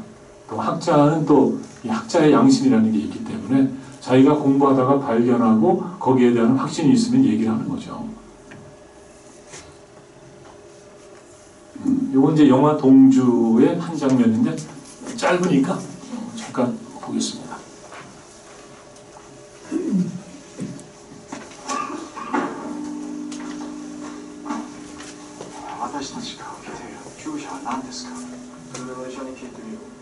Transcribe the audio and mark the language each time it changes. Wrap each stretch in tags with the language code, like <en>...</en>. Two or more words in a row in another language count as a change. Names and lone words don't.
<ko>또 학자는 또 이 학자의 양심이라는 게 있기 때문에 자기가 공부하다가 발견하고 거기에 대한 확신이 있으면 얘기를 하는 거죠. 요건 이제 영화 동주의 한 장면인데 짧으니까 잠깐 보겠습니다.</ko> <ja>私たちが受けている注射は何ですか？それは医者に聞いてみよう。</ja>